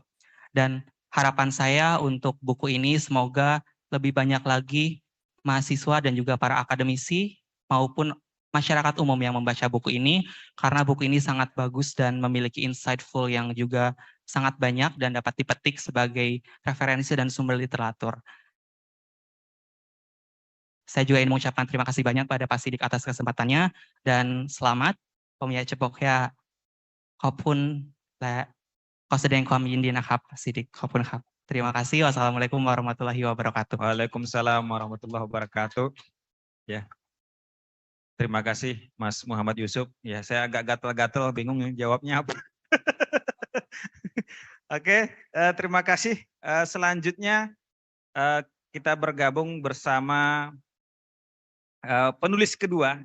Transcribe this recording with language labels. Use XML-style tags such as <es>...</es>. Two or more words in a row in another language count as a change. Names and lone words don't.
<id>Dan harapan saya untuk buku ini semoga lebih banyak lagi mahasiswa dan juga para akademisi maupun masyarakat umum yang membaca buku ini, karena buku ini sangat bagus dan memiliki insightful yang juga sangat banyak dan dapat dipetik sebagai referensi dan sumber literatur. Saya juga ingin mengucapkan terima kasih banyak pada Pak Sidik atas kesempatannya, dan selamat.</id> <th>ผมอยากจะบอกแค่ขอบคุณและขอแสดงความยินดีนะครับ Pak Sidik ขอบคุณครับ</th> <id>Terima kasih.</id> <ar>والسلام عليكم ورحمة الله وبركاته. وعليكم السلام ورحمة الله وبركاته.</ar> <id>Ya. Terima kasih Mas Muhammad Yusuf. Ya, saya agak gatal-gatal bingung jawabnya apa. Oke, terima kasih. Selanjutnya kita bergabung bersama penulis kedua.</id>